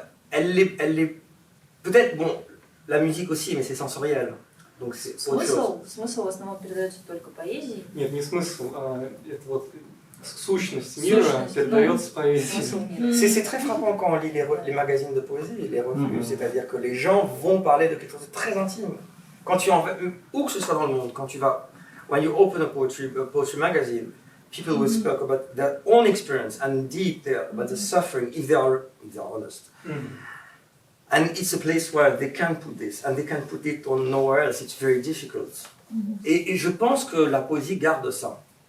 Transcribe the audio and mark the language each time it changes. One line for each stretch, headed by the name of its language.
French: Elle est peut-être, bon, la musique aussi, mais c'est sensoriel, donc c'est autre chose.
Russian: Смысл в основном передается только поэзией. Нет, не смысл, это вот сущность мира передается поэзией.
French: C'est très frappant quand on lit les magazines de poésie, les revues, c'est-à-dire que les gens vont parler de quelque chose de très intime. Quand tu en vas, où que ce soit dans le monde, quand tu vas,
English: when you open a poetry magazine, people will speak about their own experience and deep about the suffering if they are honest. And it's a place where they can put this, and they can put it on nowhere else. It's very difficult.
French: Et je pense que la poésie garde ça.